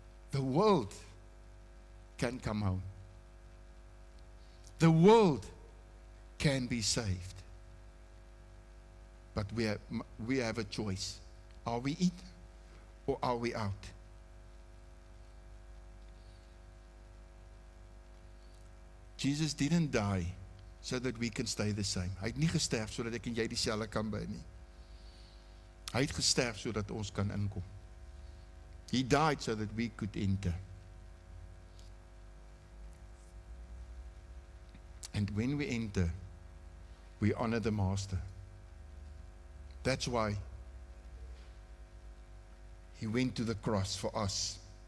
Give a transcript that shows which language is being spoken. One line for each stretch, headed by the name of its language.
English: The world can come home. The world can be saved. But we have a choice. Are we in or are we out? Jesus didn't die so that we can stay the same.
Afrikaans: Hy het nie gesterf sodat ek en jy dieselfde kan bly nie. Hy het gesterf sodat ons kan inkom.
English: He died so that we could enter. And when we enter, we honor the Master. That's why He went to the cross for us.